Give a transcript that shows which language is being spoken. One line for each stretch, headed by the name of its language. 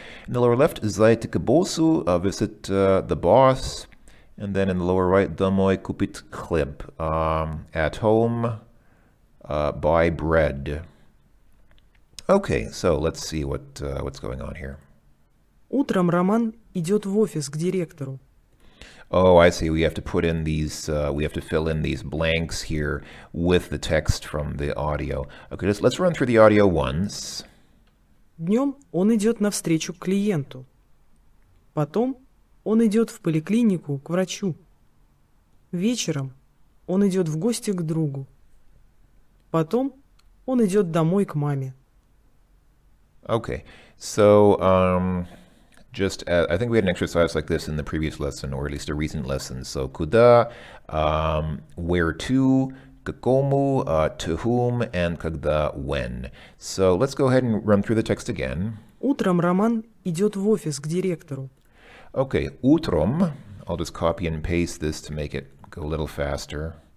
English: In the lower left, Zaiti
Russian: к боссу,
English: visit the boss. And then in the lower right,
Russian: Домой купить хлеб,
English: at home, buy bread. Okay, so let's see what's going on here.
Russian: Утром Роман идет в офис к директору.
English: Oh, I see. We have to put in these, we have to fill in these blanks here with the text from the audio. Okay, let's run through the audio once.
Russian: Днем он идет навстречу к клиенту. Потом он идет в поликлинику к врачу. Вечером он идет в гости к другу. Потом он идет домой к маме.
English: Okay, so I think we had an exercise like this in the previous lesson, or at least a recent lesson. So куда, where to, к кому, to whom, and когда, when. So let's go ahead and run through the text again.
Russian: Утром Роман идет в офис к директору.
English: Okay, утром. I'll just copy and paste this to make it go a little faster.